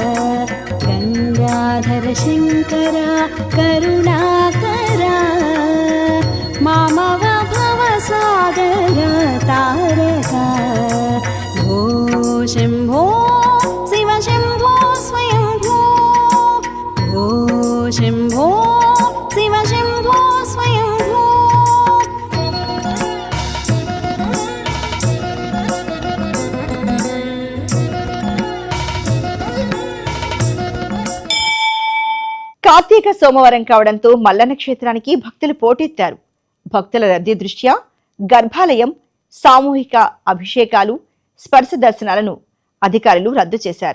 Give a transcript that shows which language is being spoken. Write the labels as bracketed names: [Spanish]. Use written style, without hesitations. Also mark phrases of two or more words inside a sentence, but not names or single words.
[Sanskrit] गंगाधर शंकर करुणाकर मामव भव सागर तारका भो शम्भो शिव शम्भो स्वयम्भो भो शम्भो शिव शम्भो स्वयम्भो। [Telugu] కార్తీక సోమవారం కావడంతో మల్లన్న క్షేత్రానికి భక్తులు పోటెత్తారు. భక్తుల రద్దీ దృష్ట్యా గర్భాలయం, సామూహిక అభిషేకాలు, స్పర్శ దర్శనాలను అధికారులు రద్దు చేశారు.